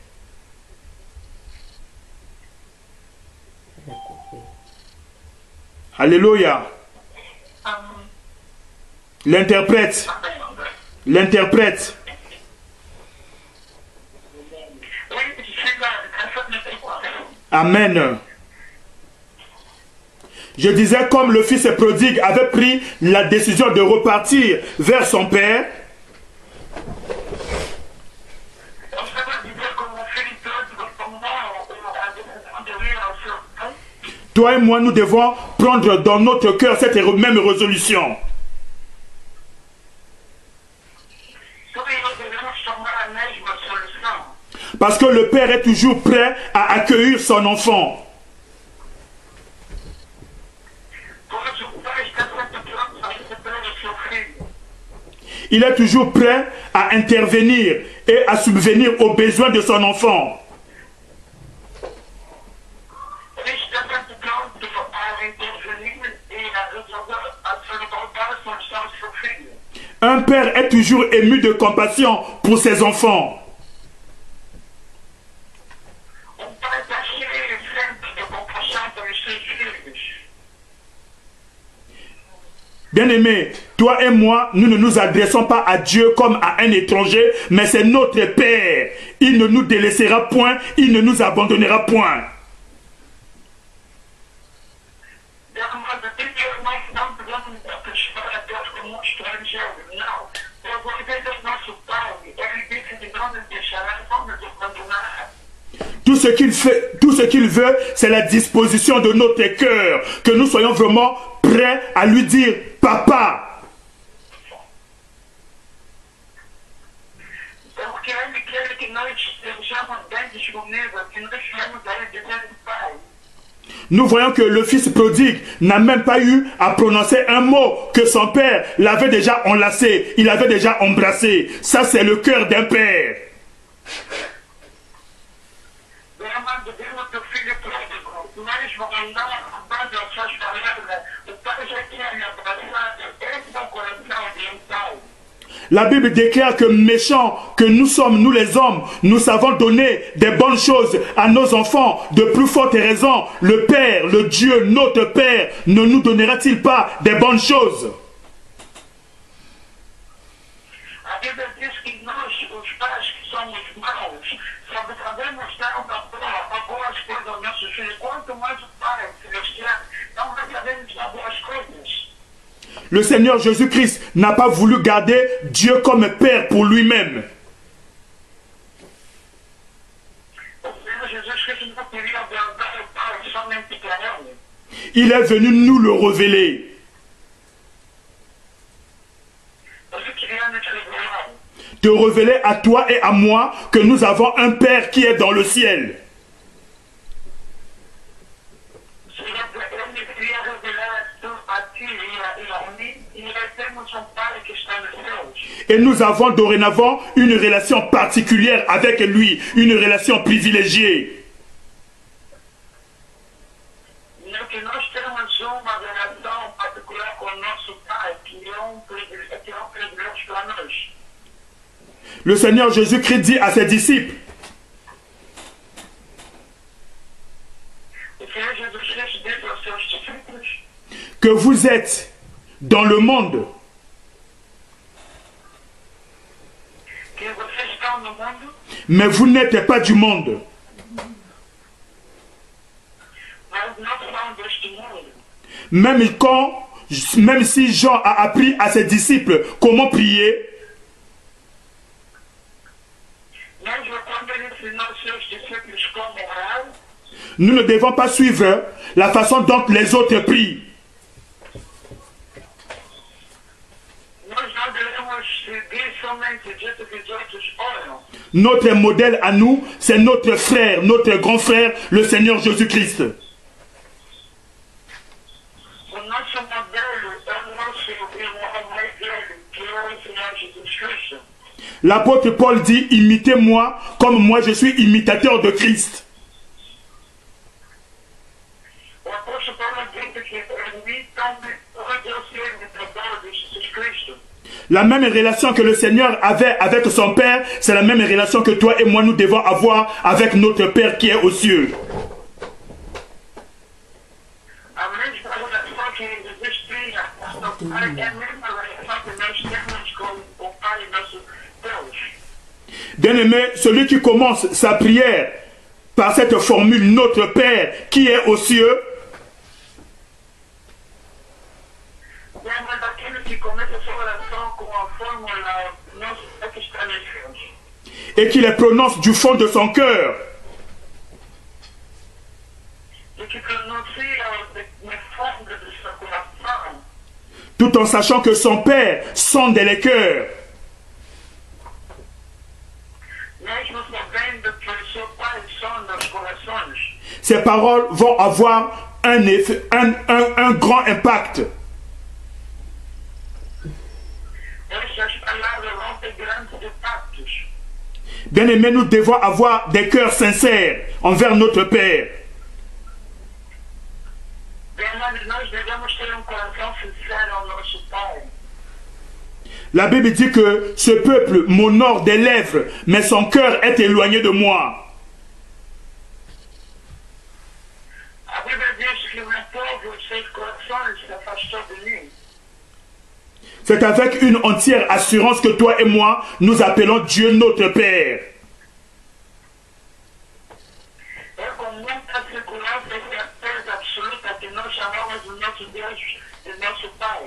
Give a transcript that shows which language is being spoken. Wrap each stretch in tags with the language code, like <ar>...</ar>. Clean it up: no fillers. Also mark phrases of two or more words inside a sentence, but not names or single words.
<fr>Alléluia. Amen. L'interprète. L'interprète. Oui,</fr> <pt>chega essa necessidade. Amen.</pt> <fr>Je disais, comme le fils prodigue avait pris la décision de repartir vers son père,</fr> <pt>Eu estava dizendo como o filho todo tomou a decisão de ir ao seu pai.</pt> <fr>toi et moi, nous devons prendre dans notre cœur cette même résolution.</fr> <pt>Tu e eu devemos tomar a mesma solução.</pt> <fr>Parce que le père est toujours prêt à accueillir son enfant.</fr> <pt>Pois o pai está sempre pronto a receber o seu filho.</pt> <fr>Il est toujours prêt à intervenir et à subvenir aux besoins de son enfant.</fr> <pt>Ele está sempre pronto a intervenir e a resolver a solução do seu filho.</pt> <fr>Un père est toujours ému de compassion pour ses enfants.</fr> <pt>O pai está cheio sempre de compaixão pelos seus filhos.</pt> <fr>Bien-aimé, toi et moi, nous ne nous adressons pas à Dieu comme à un étranger, mais c'est notre Père. Il ne nous délaissera point, il ne nous abandonnera point.</fr> <pt>Nós não podemos aproximar a Deus como um estrangeiro, não. Porque Deus é nosso Pai, Ele disse que não nos deixará, não nos abandonará.</pt> <fr>Tout ce qu'il veut, c'est la disposition de notre cœur, que nous soyons vraiment prêts à lui dire, Papa.</fr> <pt>Porque Ele quer que nós estejamos bem disponíveis, que nós estejamos a Ele dizendo, Pai.</pt> <fr>Nous voyons que le fils prodigue n'a même pas eu à prononcer un mot, que son père l'avait déjà enlacé, il l'avait déjà embrassé. Ça, c'est le cœur d'un père.</fr> <pt>Amado Deus, teu filho pródigo, nós vamos dar a base às suas palavras. O Pai já tinha me abraçado, esse é o coração de um pai.</pt> <fr>La Bible déclare que méchants que nous sommes, nous les hommes, nous savons donner des bonnes choses à nos enfants. De plus forte raison, le Père, le Dieu, notre Père, ne nous donnera-t-il pas des bonnes choses?</fr> <pt>A Bíblia diz que nós, os pais que somos maus, sabemos dar boas coisas aos nossos filhos. Quanto mais o Pai celestial, não sabemos dar boas coisas.</pt> <fr>Le Seigneur Jésus-Christ n'a pas voulu garder Dieu comme Père pour lui-même.</fr> <pt>O Senhor Jesus Cristo não queria guardar o Pai somente para Ele.</pt> <fr>Il est venu nous le révéler.</fr> <pt>Ele queria nos revelar.</pt> <fr>Te révéler à toi et à moi que nous avons un Père qui est dans le ciel.</fr> <pt>Ele queria revelar a ti e a mim, e nós temos um Pai que está nos céus.</pt> <fr>Et nous avons dorénavant une relation particulière avec lui, une relation privilégiée.</fr> <pt>Que nós temos uma relação particular com o nosso Pai, que é um privilégio para nós.</pt> <fr>Le Seigneur Jésus-Christ dit à ses disciples,</fr> <pt>O Senhor Jesus Cristo disse aos seus discípulos</pt> <fr>que vous êtes dans le monde,</fr> <pt>que vocês estão</pt> <fr>dans le monde, mais vous n'êtes pas du monde.</fr> <en>but not from this world.</en> <fr>Même si Jean a appris à ses disciples comment prier,</fr> <pt>Mesmo quando ele ensinou seus discípulos como orar,</pt> <fr>nous ne devons pas suivre la façon dont les autres prient.</fr> <pt>nós não devemos seguir somente o jeito que os outros oram.</pt> <fr>Notre modèle à nous, c'est notre frère, notre grand frère, le Seigneur Jésus-Christ.</fr> <pt>O nosso modelo é o nosso irmão mais velho, que é o Senhor Jesus Cristo.</pt> <fr>L'apôtre Paul dit, imitez-moi comme moi je suis imitateur de Christ.</fr> <pt>O apóstolo Paulo disse que imitam-me onde eu sou imitador de Jesus Cristo.</pt> <fr>La même relation que le Seigneur avait avec son Père, c'est la même relation que toi et moi nous devons avoir avec notre Père qui est aux cieux.</fr> <pt>A mesma relação que Jesus tinha com o Pai é a mesma relação que nós temos com o Pai, nosso Deus.</pt> <fr>Bien-aimé, celui qui commence sa prière par cette formule, notre Père qui est aux cieux,</fr> <pt>Lembra daquele que começa a sua oração com a fórmula nosso Pai que está nos céus.</pt> <fr>et qui les prononce du fond de son cœur,</fr> <pt>E que pronuncia no fundo do seu coração.</pt> <fr>tout en sachant que son Père sonde les cœurs.</fr> <pt>Mesmo sabendo que o seu Pai sonda os corações.</pt> <fr>Ces paroles vont avoir un grand impact.</fr> <pt>Essas palavras vão ter grandes impactos.</pt> <fr>Bien-aimés, nous devons avoir des cœurs sincères envers notre Père.</fr> <pt>Mas nós devemos ter coração sincero ao nosso Pai.</pt> <fr>La Bible dit que ce peuple m'honore des lèvres, mais son cœur est éloigné de moi.</fr> <pt>A Bíblia diz que o meu povo, seus corações se afastou de mim.</pt> <fr>C'est avec une entière assurance que toi et moi, nous appelons Dieu notre Père.</fr> <pt>É com muita segurança e certeza absoluta que nós chamamos o nosso Deus de nosso Pai.</pt>